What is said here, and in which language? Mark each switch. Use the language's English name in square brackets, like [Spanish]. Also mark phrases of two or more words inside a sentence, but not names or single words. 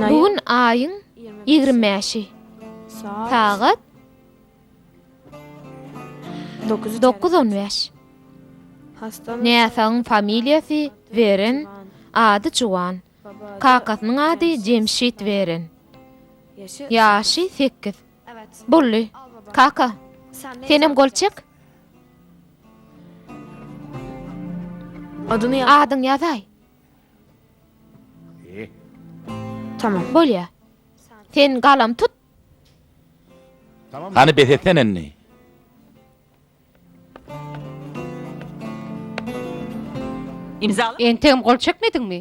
[Turkmen] Bugün aýyň 25-i. Sagat 9:15. Näsaň familiýasy Veren, ady Juwan. Kakasynyň ady Cemşit Veren. Ýaşy 8. Bolly. Kaka, senem gol çek. [Turkish] Adını yaz. [Turkmen] Adyň ýazay. Tamam. Bolýa. Sen galam tut. Tamam. Hani beseten enni? Entegem gol çekmedingmi?